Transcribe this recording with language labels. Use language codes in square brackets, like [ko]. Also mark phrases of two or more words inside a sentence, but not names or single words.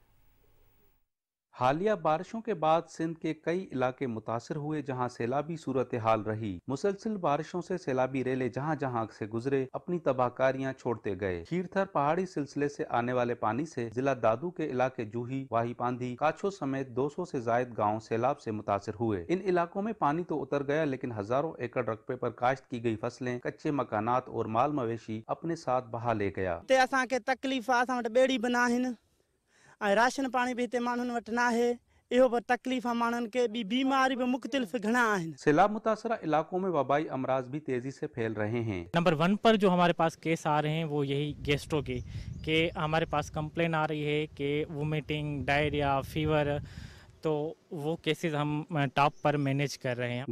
[ur] حالیہ بارشوں کے بعد سندھ کے کئی علاقے متاثر ہوئے، جہاں سیلابی صورتحال رہی. مسلسل بارشوں سے سیلابی ریلے جہاں جہاں سے گزرے اپنی تباہ کاریاں چھوڑتے گئے. کھیرتھر پہاڑی سلسلے سے آنے والے پانی سے ضلع دادو کے علاقے جوہی, واہی پاندھی، کاچھو سمیت 200 سے زائد گاؤں سیلاب سے متاثر ہوئے. ان علاقوں میں پانی تو اتر گیا، لیکن ہزاروں ایکڑ رقبے پر کاشت کی گئی فصلیں، کچے مکانات اور مال مویشی اپنے ساتھ بہا لے گیا. [sd] तकलीफ बेड़ी बना राशन पानी भी माण्हुनि वटि नाहे, इहो पर तकलीफ़ माण्हुनि के ॿी बीमारी भी मुख्तलिफ घणा आहिनि। [ur] سیلاب متاثرہ علاقوں میں وبائی امراض بھی تیزی سے پھیل رہے ہیں. نمبر 1 پر جو ہمارے پاس کیس آ رہے ہیں وہ یہی گیسٹرو کے ہمارے پاس کمپلین آ رہی ہے کہ [en] vomiting, diarrhea, fever, [ur] تو وہ کیسز ہم ٹاپ پر مینیج کر رہے ہیں.